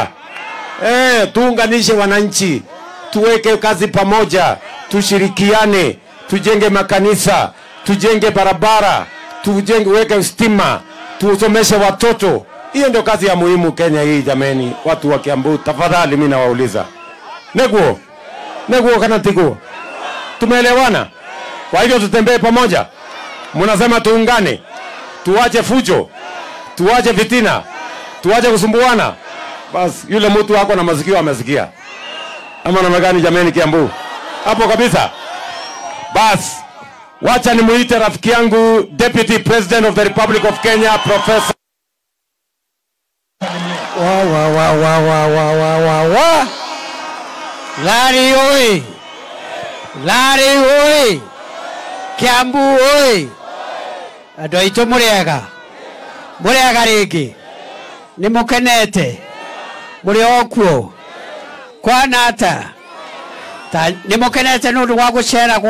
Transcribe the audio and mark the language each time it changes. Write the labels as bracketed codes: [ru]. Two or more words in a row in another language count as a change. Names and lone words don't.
[sw] Tuunganishe wananchi, tuweke kazi pamoja, tushirikiane, tujenge makanisa, tujenge barabara, weke stima, tusomeshe watoto. Hiyo ndio kazi ya muhimu Kenya hii jameni. Watu wa Kiambu, tafadhali mimi nawauliza. [ki] Neguo kana tiguo. [sw] Tumeelewana? Kwa hivyo tutembee pamoja. Mnasema tuungane. Tuache fujo. Tuache fitina. Tuache kusumbuana. Bas yule mtu wako na masikio amesikia. Ama namna gani jameni Kiambu? Hapo kabisa. Bas wacha nimuite rafiki yangu [en] Deputy President of the Republic of Kenya Professor [ki] Larry oi! Larry oi! Kiambu oi! Andũ aitũ mũrĩega? Mũrĩega rĩngĩ? Nĩ mũkenete? Mũrĩ o kuo? Kwana ata? Nĩ mũkenete nĩ ũndũ wa gũcera